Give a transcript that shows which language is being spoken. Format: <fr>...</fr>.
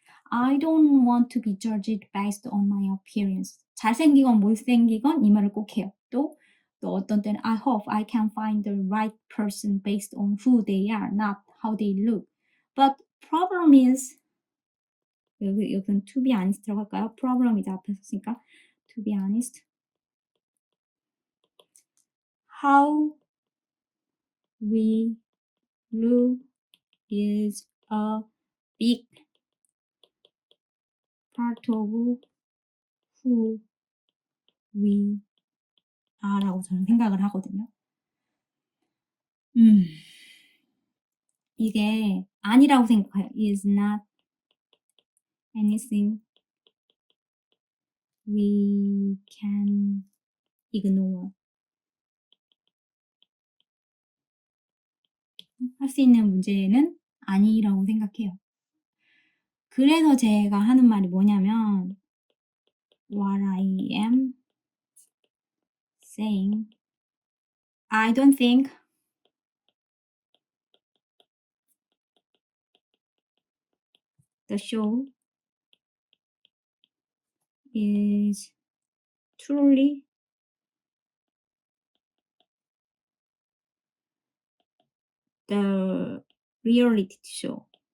<en>I don't want to be judged based on my appearance.</en> <ko>잘생기건 못생기건 이 말을 꼭 해요. 또 어떤 때는</ko> <en>I hope I can find the right person based on who they are, not how they look. But problem is</en> <ko>여기는</ko> <en>to be honest</en> <ko>라고 할까요?</ko> <en>problem</en> <ko>이제 앞에 썼으니까</ko> <en>to be honest. How we look is a big part of who we are</en> <ko>라고 저는 생각을 하거든요. 이게 아니라고 생각해요.</ko> <en>is not anything we can ignore.</en> <ko>할 수 있는 문제는 아니라고 생각해요. 그래서 제가 하는 말이 뭐냐면</ko> <en>what I am saying I don't think the show is truly the reality show.</en>